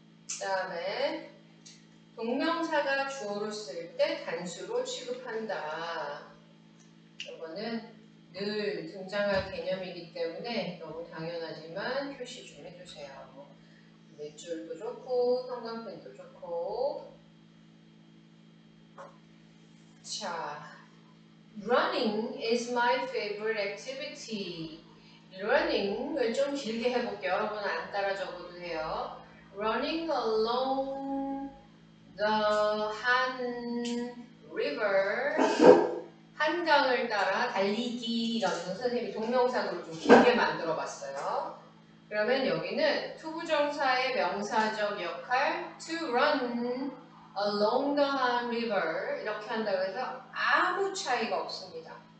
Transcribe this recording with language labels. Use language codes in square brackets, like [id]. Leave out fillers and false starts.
[ko] 그 다음에 동명사가 주어로 쓸 때 단수로 취급한다. 이거는 늘 등장할 개념이기 때문에 너무 당연하지만 표시 좀 해주세요. 넷줄도 좋고 형광펜도 좋고. [en] 자, running is my favorite activity. [ko] running을 좀 길게 해볼게요. 여러분 안 따라 적어도 돼요. [en] running along the Han River. [ko] 한강을 따라 달리기라는 선생님이 동명사로 좀 길게 만들어 봤어요. 그러면 여기는 투부정사의 명사적 역할 [en] to run along the Han River [ko] 이렇게 한다고 해서 아무 차이가 없습니다.